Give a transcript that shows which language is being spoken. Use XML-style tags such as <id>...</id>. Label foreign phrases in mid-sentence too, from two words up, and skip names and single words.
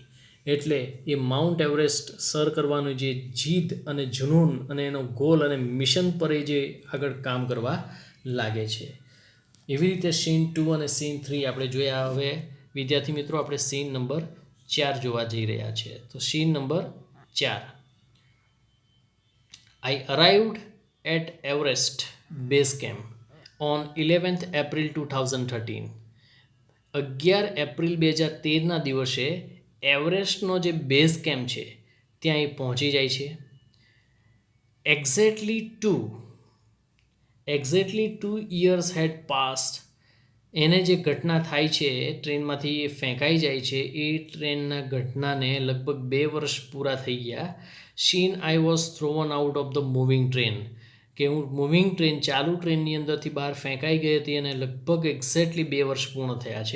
<gu>એટલે એ માઉન્ટ એવરેસ્ટ સર કરવાનું જે જીદ અને જુનૂન અને એનો ગોલ અને મિશન પર એ જે આગળ કામ કરવા લાગે છે. એવી રીતે સીન 2 અને સીન 3 આપણે જોયા. હવે વિદ્યાર્થી મિત્રો, આપણે સીન નંબર 4 જોવા જઈ રહ્યા છીએ. તો સીન નંબર 4.</gu> <en>I arrived at Everest Base Camp on 11th April 2013.</en> <gu>11 એપ્રિલ 2013ના દિવસે એવરેસ્ટનો જે</gu> <en>base camp</en> <gu>છે ત્યાં એ પહોંચી જાય છે.</gu> <en>એક્ઝેક્ટલી 2 years had passed.</en> <gu>એને જે ઘટના થાય છે, ટ્રેનમાંથી એ ફેંકાઈ જાય છે, એ ટ્રેનના ઘટનાને લગભગ 2 વર્ષ પૂરા થઈ ગયા.</gu> <en>since I was thrown out of the moving train,</en> <gu>કે હું</gu> <en>moving train,</en> <gu>ચાલુ ટ્રેનની અંદરથી બહાર ફેંકાઈ ગઈ હતી અને લગભગ એક્ઝેક્ટલી 2 વર્ષ પૂર્ણ થયા છે.</gu>